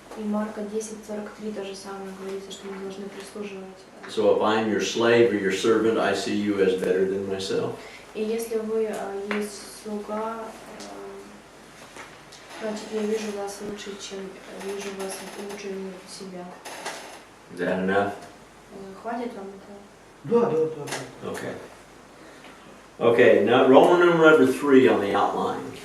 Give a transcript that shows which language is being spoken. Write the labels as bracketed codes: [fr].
[ru] И Марка 10:43 то же самое говорится, что мы должны прислуживать. [en] So if I'm your slave or your servant, I see you as better than myself. [ru] И если вы есть слуга, значит, я вижу вас лучше, чем вижу вас лучше себя. [en] Is that enough? [ru] Хватит вам этого? Да, да, да, да. [en] Okay. Okay, now Roman number 3 on the outline.